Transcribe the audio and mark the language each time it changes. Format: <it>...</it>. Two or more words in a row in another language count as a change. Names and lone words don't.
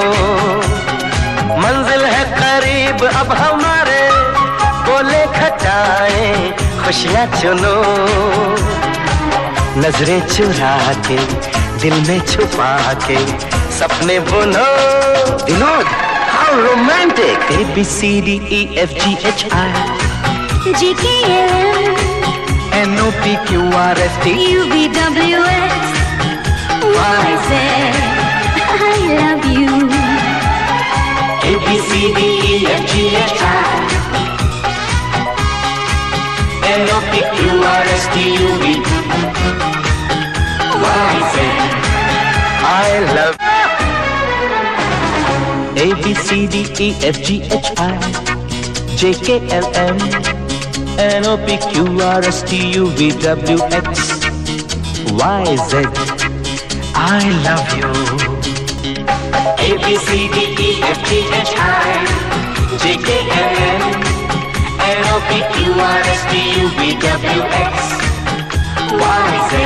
<hi>मंजिल है करीब अब हमारे, बोले खटाएं खुशियां चुनो, नजरें चुरा के दिल में छुपा के सपने बुनो।</hi> <en>विनोद, how romantic. A B C D E F G H I J K L M N O P Q R S T U V W X. Y Z. I love you. A B C D E F G H I N O P Q R S T U V Y Z. I love A B C D E F G H I J K L M N O P Q R S T U V W X Y Z. I love you. A B C D E F G H I J K L M N O P Q R S T U V W X Y Z.</en>